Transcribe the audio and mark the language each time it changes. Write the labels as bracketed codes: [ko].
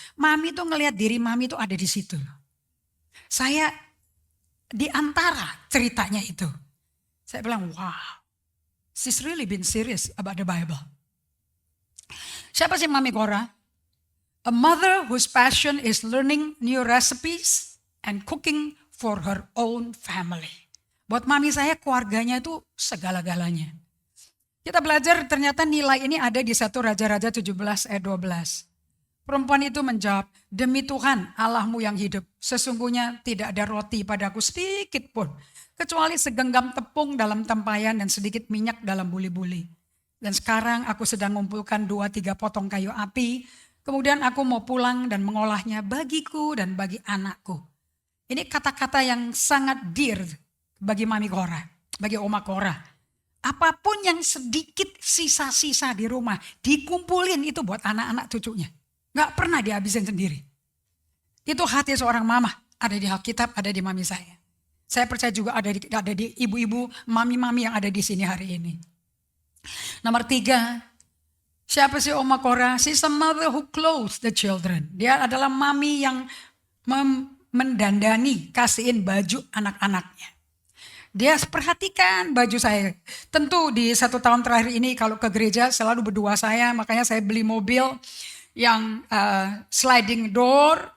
[id] Mami tuh ngelihat diri Mami tuh ada di situ. Saya di antara ceritanya itu. Saya bilang, [en] wow, she's really been serious about the Bible. [id] Siapa sih Mami Cora? [en] A mother whose passion is learning new recipes and cooking for her own family. [id] Buat Mami saya keluarganya itu segala-galanya. Kita belajar ternyata nilai ini ada di 1 Raja-Raja 17 ayat 12. Perempuan itu menjawab, demi Tuhan Allahmu yang hidup, sesungguhnya tidak ada roti padaku sedikit pun, kecuali segenggam tepung dalam tempayan dan sedikit minyak dalam buli-buli. Dan sekarang aku sedang mengumpulkan 2-3 potong kayu api, kemudian aku mau pulang dan mengolahnya bagiku dan bagi anakku. Ini kata-kata yang sangat dear bagi Mami Cora, bagi Oma Cora. Apapun yang sedikit sisa-sisa di rumah, dikumpulin itu buat anak-anak cucunya. Gak pernah dihabisin sendiri. Itu hati seorang mama, ada di Alkitab, ada di Mami saya. Saya percaya juga ada di ibu-ibu, mami-mami yang ada di sini hari ini. Nomor 3, siapa sih Oma Cora? [en] She's a mother who clothes the children. [id] Dia adalah mami yang mendandani, kasihin baju anak-anaknya. Dia perhatikan baju saya. Tentu di 1 tahun terakhir ini kalau ke gereja selalu berdua saya. Makanya saya beli mobil yang sliding door.